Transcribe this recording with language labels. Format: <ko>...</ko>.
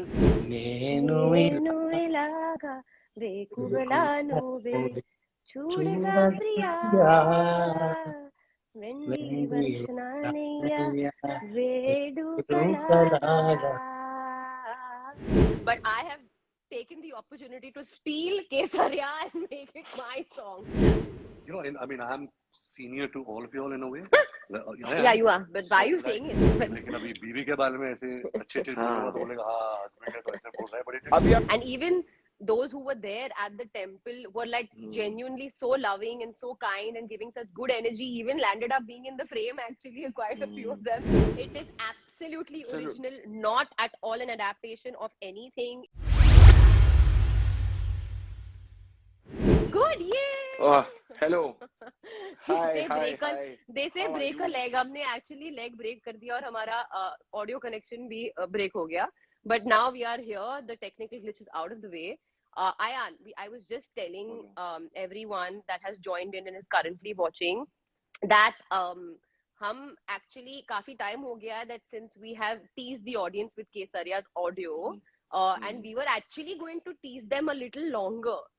<en>But I have taken the opportunity to steal Kesaria and make it my song. You know, I'm senior to all of you all in a way. Yeah, you are. But why are you saying it?</en> <hi>लेकिन अभी बीवी के बारे में ऐसे अच्छे बोलूंगा तो बोलेगा हाँ हस्बैंड है तो ऐसे बोल रहा है but</hi> <en>and even those who were there at the temple were like genuinely so loving and so kind and giving such good energy, even landed up being in the frame actually, quite a few of them. It is absolutely original, not at all an adaptation of anything. Good, yay! Hello. Hi. They say break a leg.</en> <hi>हमने actually leg break कर दिया और हमारा audio connection भी break हो गया.</hi> <en>But now we are here. The technical glitch is out of the way. Ayan, I was just telling everyone that has joined in and is currently watching that</en> <hi>हम actually काफी time हो गया</hi> <en>that since we have teased the audience with Kesariya's audio and we were actually going to tease them a little longer.</en>